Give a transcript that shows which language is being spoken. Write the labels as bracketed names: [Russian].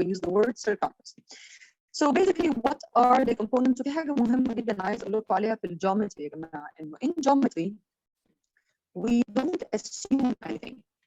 [English] We use the word circumference. So basically, what are the components? [Arabic] في حاجة مهمة جدا عايز أقول لكم عليها في الجيومتري يا جماعة. [English] إنه in geometry we don't assume anything.